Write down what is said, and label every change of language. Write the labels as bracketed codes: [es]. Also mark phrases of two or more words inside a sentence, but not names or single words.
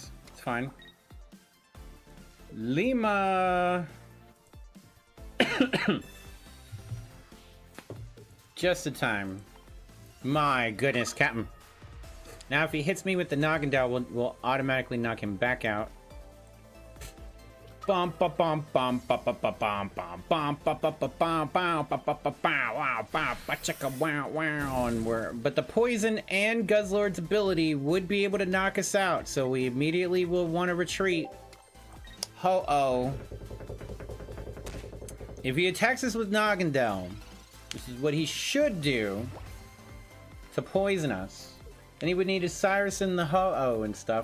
[en] It's fine. Lima. Just in time. My goodness, Captain. Now if he hits me with the Naganadel, we'll automatically knock him back out. Bum ba bum bum ba ba ba bum bum bum ba ba ba bum bum ba ba ba wow wow ba chicka wow wow, and but the poison and Guzzlord's ability would be able to knock us out, so we immediately will want to retreat. Ho-Oh. If he attacks us with Naganadel, which is what he should do to poison us, then he would need a Cyrus and the Ho-Oh and stuff.